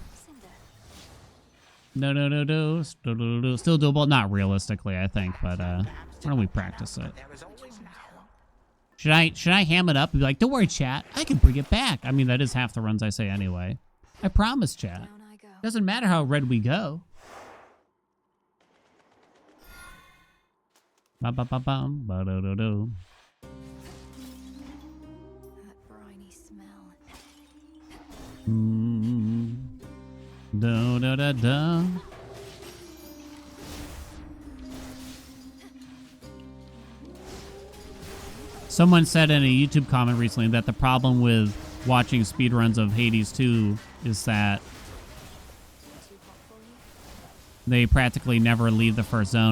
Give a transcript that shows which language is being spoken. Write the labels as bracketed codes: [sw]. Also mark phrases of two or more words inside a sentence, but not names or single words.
[en] Still doable. Not realistically, I think, but why don't we practice it? Should I ham it up and be like, don't worry, chat, I can bring it back? I mean, that is half the runs I say anyway. I promise, chat. Down I go. Doesn't matter how red we go. Ba-ba-ba-bum, ba-do-do-do. That briny smell. Da-da-da-da. Someone said in a YouTube comment recently that the problem with watching speedruns of Hades 2 is that they practically never leave the first zone.